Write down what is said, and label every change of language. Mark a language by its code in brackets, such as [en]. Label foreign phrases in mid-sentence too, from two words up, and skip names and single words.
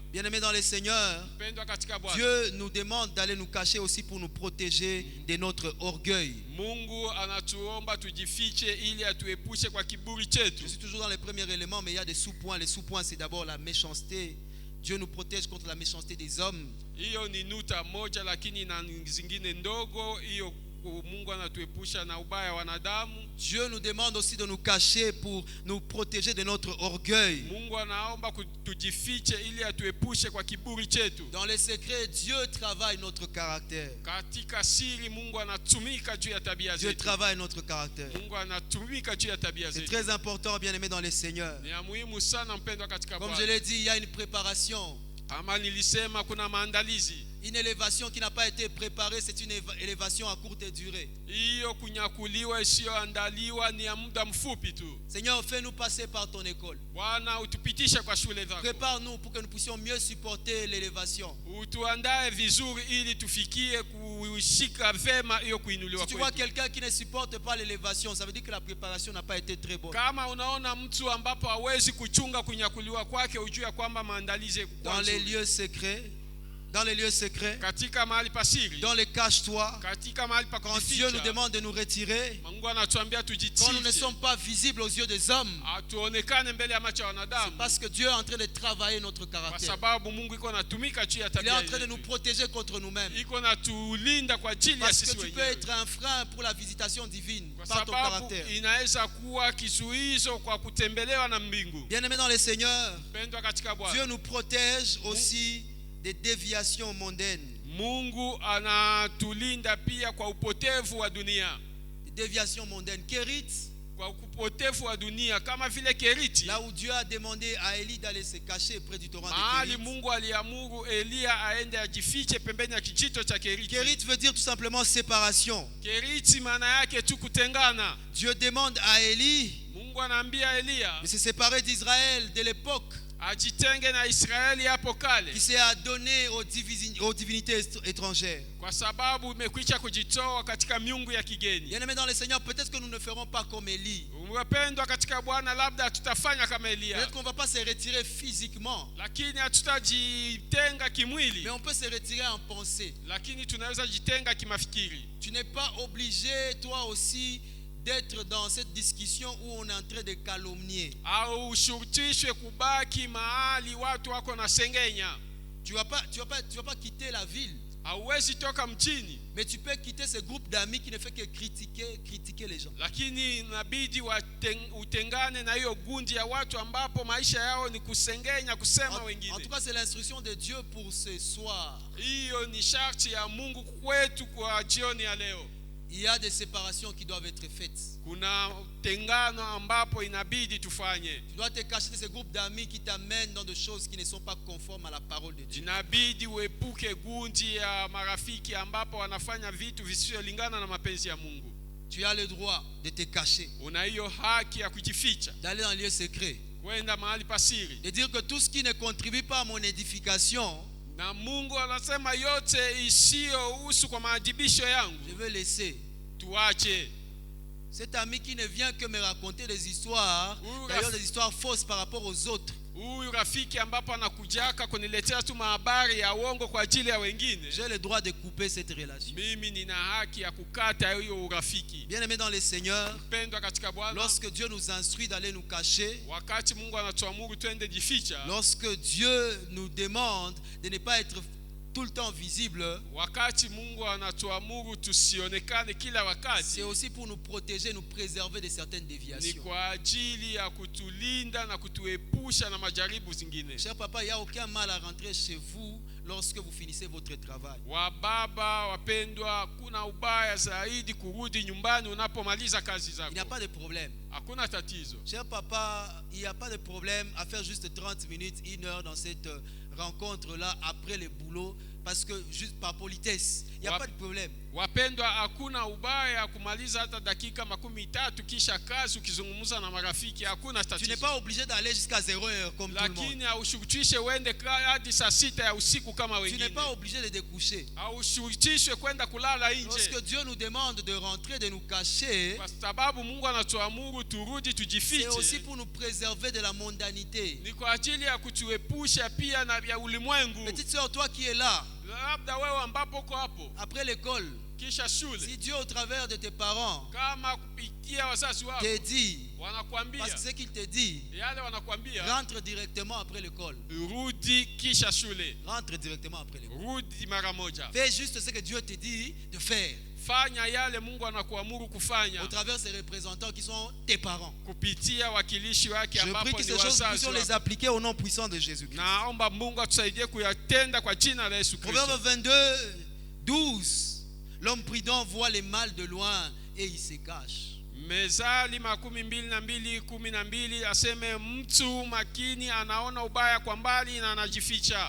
[fr] Bien-aimés dans les seigneurs, [sw] Pendwa katika Bwana, [fr] Dieu nous demande d'aller nous cacher aussi pour nous protéger de notre orgueil. [sw] Mungu anatuomba tujifiche ili atuepushe kwa kiburi chetu. [fr] Je suis toujours dans les premiers éléments, mais il y a des sous-points. Les sous-points, c'est d'abord la méchanceté. Dieu nous protège contre la méchanceté des hommes. [sw] Hiyo ni nuta moja, lakini na zingine ndogo. Hiyo Mungu anatuepusha na ubaya wa wanadamu. [fr] Dieu nous demande aussi de nous cacher pour nous protéger de notre orgueil. [sw] Mungu anaomba tujifiche ili atuepushe kwa kiburi chetu. [fr] Dans les secrets, Dieu travaille notre caractère. [sw] Katika siri Mungu anatumika juu ya tabia [fr] Dieu [sw] zetu. [fr] travaille notre caractère. [sw] Mungu anatumika juu ya tabia [fr] C'est [sw] zetu. [fr] très important, bien-aimés dans les seigneurs. [sw] Ni ya muhimu sana mpendwa katika [fr] Comme je [sw] Bwana. [fr] l'ai dit, il y a une préparation. [sw] Ama nilisema kuna maandalizi. [fr] Une élévation qui n'a pas été préparée, c'est une élévation à courte durée. [sw] Hiyo kunyakuliwa isiyoandaliwa ni ya muda mfupi tu. [fr] Seigneur, fais-nous passer par ton école. [sw] Bwana, utupitishe kwa shule zako. [fr] Prépare-nous pour que nous puissions mieux supporter l'élévation. [sw] Utuandae vizuri ili tufikie kushika vema hiyo kuinuliwa [fr] Si tu vois [sw] kwetu. [fr] quelqu'un qui ne supporte pas l'élévation, ça veut dire que la préparation n'a pas été très bonne. [sw] Kama unaona mtu ambapo hawezi kuchunga kunyakuliwa kwake, ujue kwamba maandalizi [fr] Dans les lieux secrets, [sw] katika mahali pasiri, [fr] dans les cache-toi, [sw] katika mahali pa [fr] quand Dieu nous [sw] kujificha, [fr] demande de nous retirer, [sw] Mungu anatuambia [fr] quand nous ne [sw] tujifiche, [fr] sommes pas visibles aux yeux des hommes, [sw] atuonekane mbele ya macho ya wanadamu, [fr] parce que Dieu est en train de travailler notre [sw] kwa [fr] caractère. [sw] sababu Mungu iko natumika juu ya [fr] Il est [sw] tabia [fr] en train de [sw] yetu. [fr] nous protéger contre nous-mêmes. [sw] Iko natulinda kwa ajili ya [fr] Parce que [sw] sisi [fr] tu peux [sw] wenyewe. [fr] être un frein pour la visitation divine [sw] Kwa [fr] par ton [sw] sababu [fr] caractère. [sw] inaweza kuwa kizuizo kwa kutembelewa na mbingu. [fr] Bien-aimés dans les seigneurs, [sw] Pendwa katika [fr] Dieu [sw] Bwana, [fr] nous protège aussi des déviations mondaines. [sw] Mungu anatulinda pia kwa upotevu wa dunia. [fr] Des déviation mondaine. Kérit, [sw] kwa upotevu wa dunia, kama vile Keriti, [fr] là où Dieu a demandé à Élie d'aller se cacher près du torrent de [sw] mahali [fr] Kérit. [sw] Mungu aliamuru Elia aende ajifiche pembeni ya kijito cha Keriti. [fr] Kérit veut dire tout simplement séparation. [sw] Keriti maana yake tu kutengana. [fr] Dieu demande à Élie [sw] Mungu anaambia Elia [fr] de se séparer d'Israël de l'époque [sw] ajitenge na Israeli hapo kale, [fr] qui s'est adonné aux divinités étrangères. [sw] kwa sababu imekwisha kujitoa katika miungu ya kigeni. [fr] Bien-aimés dans le Seigneur, peut-être que nous ne ferons pas comme Élie. [sw] Wapendwa katika Bwana, labda tutafanya kama Elia, [fr] Peut-être qu'on ne va pas se retirer physiquement, [sw] lakini hatutajitenga kimwili, [fr] mais on peut se retirer en pensée. [sw] lakini tunaweza jitenga kimafikiri. [fr] Tu n'es pas obligé, toi aussi, d'être dans cette discussion où on est en train de calomnier. [sw] Au ushurutishwe kubaki mahali watu wako na sengenya. [fr] Tu vas pas quitter la ville, [sw] Hauwezi toka mjini, [fr] mais tu peux quitter ce groupe d'amis qui ne fait que critiquer les gens. [sw] lakini inabidi utengane na hiyo gundi ya watu ambapo maisha yao ni kusengenya, kusema wengine. [fr] En tout cas, c'est l'instruction de Dieu pour ce soir. [sw] Hiyo ni sharti ya Mungu kwetu kwa jioni ya leo. [fr] Il y a des séparations qui doivent être faites. [sw] Kuna tengano ambapo inabidi tufanye. [fr] Tu dois te cacher de ce groupe d'amis qui t'amènent dans des choses qui ne sont pas conformes à la parole de Dieu. [sw] Inabidi uepuke gundi ya marafiki ambapo wanafanya vitu visivyolingana na mapenzi ya Mungu. [fr] Tu as le droit de te cacher, [sw] Una hiyo haki ya kujificha, [fr] d'aller dans le lieu secret, [sw] kwenda mahali pasiri. [fr] de dire que tout ce qui ne contribue pas à mon édification, [sw] Na Mungu anasema yote isiyohusu kwa maadibisho yangu [fr] je veux laisser. [sw] tuache. [fr] Cet ami qui ne vient que me raconter des histoires, d'ailleurs des histoires fausses par rapport aux autres. [sw] Huyu rafiki ambapo anakujaka kuniletea tu habari ya uongo kwa ajili ya wengine, [fr] J'ai le droit de couper cette relation. [sw] mimi nina haki ya kukata hiyo urafiki. [fr] Bien-aimés dans le Seigneur, [sw] Pendwa katika Bwana, [fr] lorsque Dieu nous instruit d'aller nous cacher, [sw] wakati Mungu anatuamuru twende jificha, [fr] lorsque Dieu nous demande de ne pas être tout le temps visible, [sw] wakati Mungu anatuamuru tusionekane kila wakati, [fr] c'est aussi pour nous protéger, nous préserver de certaines [sw] ni [fr] déviations. [sw] kwa ajili ya kutulinda na kutuepusha na majaribu zingine. [fr] Cher papa, il n'y a aucun mal à rentrer chez vous lorsque vous finissez votre travail. [sw] Wababa wapendwa, kuna ubaya zaidi kurudi nyumbani unapomaliza kazi [fr] Il n'y a [sw] zako. [fr] pas de problème. [sw] Hakuna tatizo. [fr] Cher papa, il n'y a pas de problème à faire juste 30 minutes, 1 heure dans cette rencontre-là après le boulot, parce que juste par politesse, il n'y a pas de problème. [sw] Wapendwa, hakuna ubaya kumaliza hata dakika 13 kisha kazi ukizungumza na marafiki, hakuna [fr] Tu n'es [sw] tatizo. [fr] pas obligé d'aller jusqu'à 0 heure comme tout le monde. [sw] Lakini haushurutishwe uende hadi saa 6 ya usiku kama [fr] Tu n'es [sw] wengine. [fr] pas obligé de découcher. [sw] Haushurutishwe kwenda kulala [fr] Lorsque [sw] nje, [fr] Dieu nous demande de rentrer, de nous cacher, [sw] kwa sababu Mungu anatuamuru turudi [fr] c'est aussi [sw] tujifiche. [fr] pour nous préserver de la mondanité. [sw] Ni kwa ajili ya kutuepusha pia na vya ulimwengu. [fr] Petite sœur, toi qui es là, [sw] Labda wewe ambapo uko hapo [fr] après l'école, [sw] kisha shule, [fr] si Dieu au travers de tes parents [sw] kama kupitia wazazi wako [fr] te dit, [sw] wanakuambia [fr] parce que ce qu'il te dit, [sw] yale, wanakuambia [fr] rentre directement après l'école. [sw] rudi kisha shule, [fr] Rentre directement après l'école. [sw] rudi mara moja. [fr] Fais juste ce que Dieu te dit de faire [sw] Fanya yale Mungu anakuamuru kufanya [fr] au travers de ces représentants qui sont tes parents. [sw] kupitia wakilishi wake [fr] Je prie [sw] ambapo [fr] que [sw] ni [fr] ces choses [sw] wazazi [fr] puissions les [sw] wako. [fr] appliquer au nom puissant de Jésus-Christ. [sw] Naomba Mungu atusaidie kuyatenda kwa jina la Yesu [fr] Proverbe [sw] Kristo. [fr] 22, 12. L'homme prudent voit les mal de loin et il se cache. [sw] Mezali 22:12 aseme mtu makini anaona ubaya kwa mbali na anajificha.